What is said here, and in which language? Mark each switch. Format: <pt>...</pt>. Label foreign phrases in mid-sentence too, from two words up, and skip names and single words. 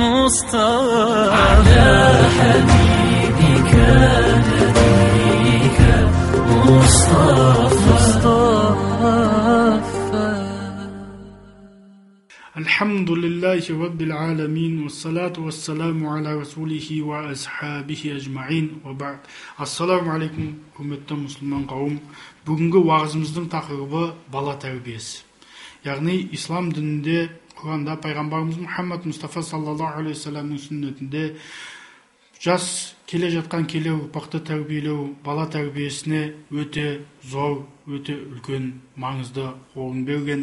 <ar>مصطفى على حبيبك نبيك مصطفى. الحمد لله رب العالمين والصلاة والسلام على رسوله وأصحابه أجمعين وبعد. السلام عليكم,</ar> <kk>құрметті мұсылман қауым. Бүгінгі уағызымыздың тақырыбы бала тәрбиесі. Яғни ислам дінінде, Құранда пайғамбарымыз Мұхаммад Мұстафа</kk> <ar>صلى الله عليه وسلم</ar> <kk>сүннетінде жас келе жатқан келе ұрпақты тәрбиелеу бала тәрбиесіне өте зор, өте үлкен маңызды орын берген.</kk>